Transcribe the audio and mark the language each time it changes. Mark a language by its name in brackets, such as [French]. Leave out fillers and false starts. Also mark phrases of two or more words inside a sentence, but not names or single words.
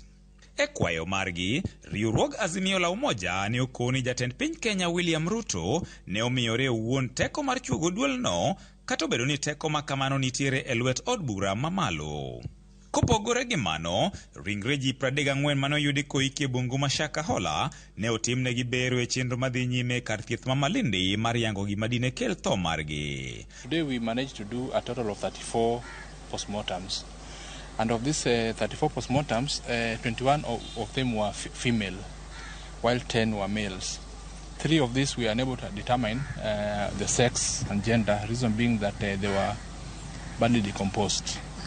[Luo (Kenya and Tanzania)] E kwayo margi, riwruog Azimio la Umoja ne okoni jatend piny Kenya William Ruto ne omiyore owuon teko mar chuogo duol no, kata obedo ni teko makamano nitiere e lwet od bura mamalo. Kopogore gi mano, ringre ji 34 manoyudi koiki e bungu mashaka hola ne otimnegi bero e chenro madhi nyime kar thieth ma Malindi mar yango gima dine kel tho margi. [English] Today we managed to do a total of 34 postmortems. And of these 34 postmortems, 21 of them were female, while 10 were males. 3 of these we are unable to determine the sex and gender, reason being that they were badly decomposed.